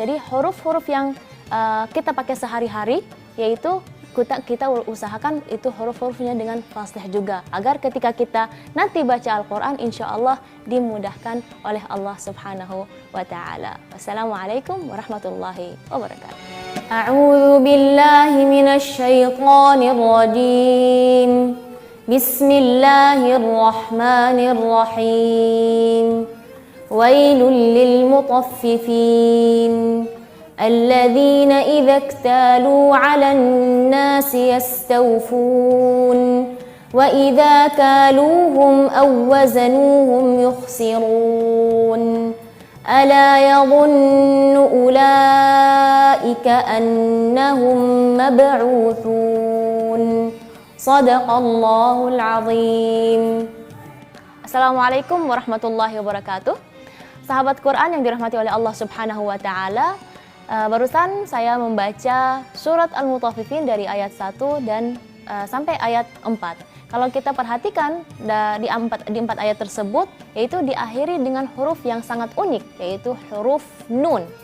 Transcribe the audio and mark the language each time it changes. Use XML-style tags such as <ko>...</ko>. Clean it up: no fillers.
<id>Jadi huruf-huruf yang kita pakai sehari-hari, yaitu kita usahakan itu huruf-hurufnya dengan fasih juga, agar ketika kita nanti baca Al-Quran, insya Allah dimudahkan oleh Allah Subhanahu wa ta'ala.</id> <ar>Wassalamualaikum warahmatullahi wabarakatuh. أعوذ بالله من الشيطان الرجيم بسم الله الرحمن الرحيم ويل للمطففين الذين إذا اكتالوا على الناس يستوفون وإذا كالوهم أو وزنوهم يخسرون ألا يظن أولئك أنهم مبعوثون صدق الله العظيم. Assalamualaikum warahmatullahi wabarakatuh.</ar> <id>Sahabat Quran yang dirahmati oleh Allah Subhanahu wa taala, barusan saya membaca surat Al-Mutaffifin dari ayat 1 dan sampai ayat 4. Kalau kita perhatikan di empat ayat tersebut, yaitu diakhiri dengan huruf yang sangat unik, yaitu huruf nun.</id>